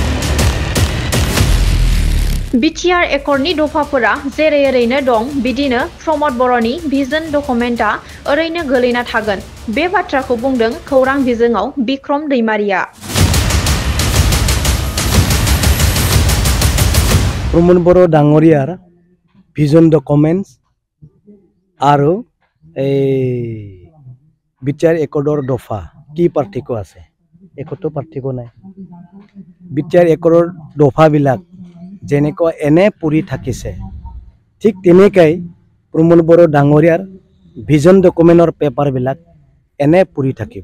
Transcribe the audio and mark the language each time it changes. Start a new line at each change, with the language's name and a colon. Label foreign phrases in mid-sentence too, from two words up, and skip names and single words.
Bodo: बिटिआर एकर्डनि दफाफोरा जेरै ओरैनो दं बिदिनो प्रमोद बड़ोनि भिजन डकुमेन्टआ ओरैनो गोलैना थागोन। बे बाथ्राखौ बुंदों खौरां बिजोङाव बिक्रम दैमारिया।
Assamese: प्रमोद बड़ो डाঙৰীয়াৰ
English: vision documents
Assamese: আৰু বিচাৰ একদৰ দফা কি পাৰ্থক্য আছে? একতো পাৰ্থক্য নাই। বিচাৰ একৰৰ দফাবিলাক যেনেকৈ এনে পৰি থাকিছে, ঠিক তেনেকৈ প্ৰমোদ বড়ো ডাঙৰীয়াৰ ভিজন ডকুমেণ্টৰ পেপাৰবিলাক এনে পৰি থাকিব।